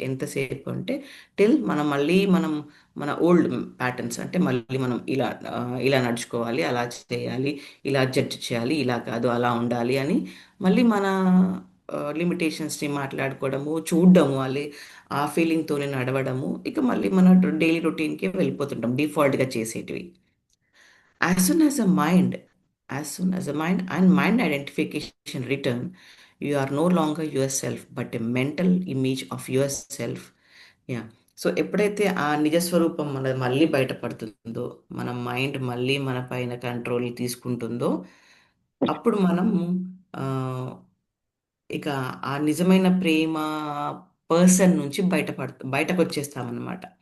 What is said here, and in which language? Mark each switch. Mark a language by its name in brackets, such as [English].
[Telugu] ఎంతసేపు అంటే మనం మన ఓల్డ్ ప్యాటర్న్స్, అంటే మళ్ళీ మనం ఇలా నడుచుకోవాలి, అలా చేయాలి, ఇలా జడ్జ్ చేయాలి, ఇలా కాదు అలా ఉండాలి అని మళ్ళీ మన లిమిటేషన్స్ని మాట్లాడుకోవడము, చూడడము, వాళ్ళే ఆ ఫీలింగ్తోనే నడవడము, ఇక మళ్ళీ మన డైలీ రొటీన్కి వెళ్ళిపోతుంటాం డిఫాల్ట్గా చేసేటివి. [English] As soon as a mind, as soon as a mind identification return, you are no longer yourself, but a mental image of yourself. Yeah. [Telugu] So ఎప్పుడైతే ఆ నిజస్వరూపం మనది మళ్ళీ బయటపడుతుందో, మన మైండ్ మళ్ళీ మన పైన కంట్రోల్ తీసుకుంటుందో, అప్పుడు మనం ఆ, ఇక ఆ నిజమైన ప్రేమ పర్సన్ నుంచి బయటకు వచ్చేస్తామన్నమాట.